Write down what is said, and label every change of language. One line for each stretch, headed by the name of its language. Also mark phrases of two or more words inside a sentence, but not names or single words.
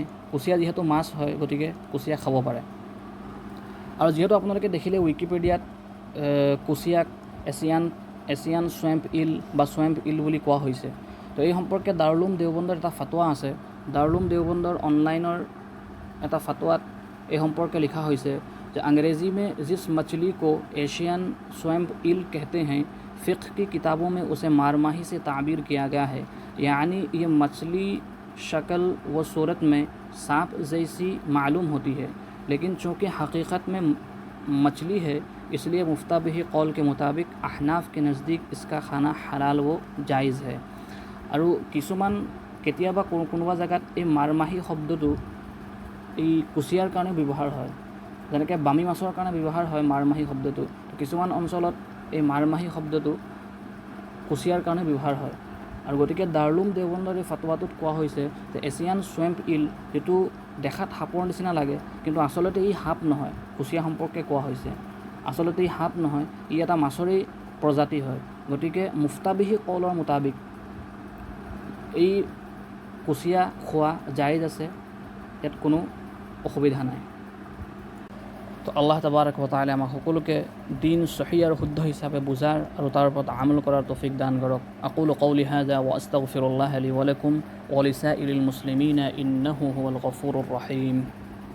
Assamese: কুচিয়া যিহেতু মাছ হয়, গতিকে কুচিয়া খাব পাৰে। আৰু যিহেতু আপোনালোকে দেখিলে উইকিপিডিয়াত কুচিয়াক
English: Asian swamp eel
Assamese: বা
English: swamp eel
Assamese: বুলি কোৱা হৈছে। তো এই সম্পৰ্কে দাৰুল উলুম দেওবন্দৰ এটা ফাটোৱা আছে। দাৰুল উলুম দেওবন্দৰ অনলাইনৰ এটা ফাটোৱাত এই সম্পৰ্কে লিখা হৈছে যে
Urdu: انگریزی میں جس مچھلی کو
English: Asian swamp eel
Urdu: کہتے ہیں، فقہ کی کتابوں میں اسے مارماہی سے تعبیر کیا گیا ہے. یعنی یہ مچھلی شکل و صورت میں سانپ جیسی معلوم ہوتی ہے، لیکن چونکہ حقیقت میں مچھلی ہے، اس لیے مفتیٰ‌بہ قول کے مطابق احناف کے نزدیک اس کا کھانا حلال و جائز ہے.
Assamese: আৰু কিছুমান কেতিয়াবা কোনোবা জেগাত এই মাৰমাহী শব্দটো এই কুচিয়াৰ কাৰণে ব্যৱহাৰ হয়, যেনেকৈ বামী মাছৰ কাৰণে ব্যৱহাৰ হয় মাৰমাহী শব্দটো। কিছুমান অঞ্চলত এই মাৰমাহী শব্দটো কুচিয়াৰ কাৰণে ব্যৱহাৰ হয়। আৰু গতিকে দাৰুল উলুম দেওবন্দৰ এই ফাটোৱাটোত কোৱা হৈছে যে
English: Asian swamp eel,
Assamese: যিটো দেখাত সাপৰ নিচিনা লাগে কিন্তু আচলতে ই সাপ নহয়, কুচিয়া সম্পৰ্কে কোৱা হৈছে। আচলতে ই সাপ নহয়, ই এটা মাছৰেই প্ৰজাতি হয়। গতিকে মুফতাবিহি কৌলৰ মুতাবিক এই কুচিয়া খোৱা জায়েজ আছে, ইয়াত কোনো অসুবিধা নাই। তো
Arabic: الله تبارك وتعالى
Assamese: আমাক সকলোকে দিন সহি আৰু শুদ্ধ হিচাপে বুজাৰ আৰু তাৰ ওপৰত আমল কৰাৰ তৌফিক দান কৰক।
Arabic: أقول قولي هذا وأستغفر الله لي ولكم ولسائر المسلمين إنه هو الغفور الرحيم.